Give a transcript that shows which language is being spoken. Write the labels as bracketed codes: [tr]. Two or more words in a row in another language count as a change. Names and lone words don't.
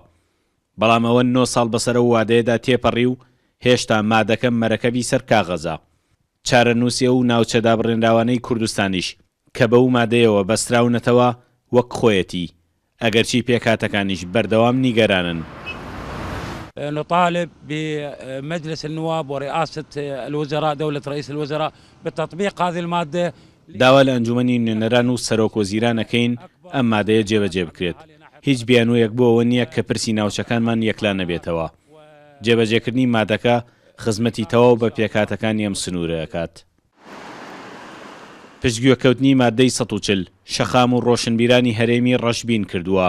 [ckb] بەڵام ئەوە 9 ساڵ بەسەر و وادەیەدا تێپەڕی و هێشتا مادەکە مەرەکەبی سەر کاغەزە. چارەنووسیە و ناوچەدا بڕێنراوانەی کوردستانیش کە بەو مادەیەوە بەستراونەتەوە وەک خۆیەتی، ئەگەرچی پێکاتەکانیش بەردەوام نیگەرانن. [ar] نطالب بمجلس النواب ورئاسة الوزراء دولة رئيس الوزراء بتطبيق هذه المادة. [ckb] داوا لە ئەنجومەنی نوێنەران و سەرۆک وەزیرانەکەین ئەم مادەیە جێبەجێ بکرێت. هیچ بیانوویەک بۆەوە نییە کە پرسی ناوچەکانمان یەکلا نەبێتەوە. جێبەجێکردنی مادەکە خزمەتی تەواو بە پێکاتەکانی ئەم سنوورە دەکات. پشتگوێکەوتنی مادەی 140 شەخام و ڕۆشنبیرانی هەرێمی ڕەشبین کردووە.